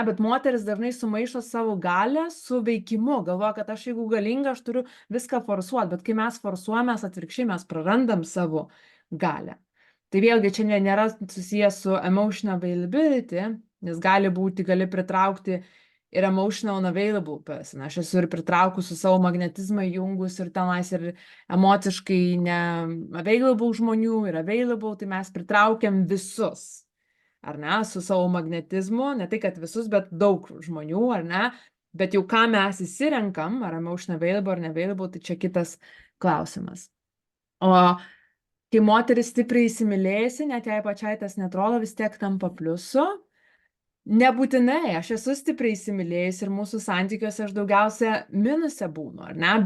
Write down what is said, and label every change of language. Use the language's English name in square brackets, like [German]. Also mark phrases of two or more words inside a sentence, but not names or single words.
[Lithuanian] Bet moteris dažnai sumaišo savo galę su veikimu. Galvoja, kad aš jeigu galinga, aš turiu viską forsuoti. Bet kai mes forsuojame, atvirkščiai mes prarandam savo galę. Tai vėlgi čia nėra susijęs su [English] emotional availability, [Lithuanian] nes gali pritraukti ir [English] emotional unavailable person. [Lithuanian] Aš esu ir pritraukus su savo magnetizmą jungus ir tenais ir emociškai ne-available žmonių ir available, tai mes pritraukiam visus, ar ne, su savo magnetizmu, ne tai, kad visus, bet daug žmonių, ar ne, bet jau ką mes įsirenkam, ar [English] emotional available [Lithuanian] ar neavailable, tai čia kitas klausimas. O kai moteris stipriai įsimylėjusi, net jei pačiai tas netrodo, vis tiek tampa pliusu. Nebūtinai, aš esu stipriai įsimylėjus ir mūsų santykiuose aš daugiausia minuse būnu, ar ne?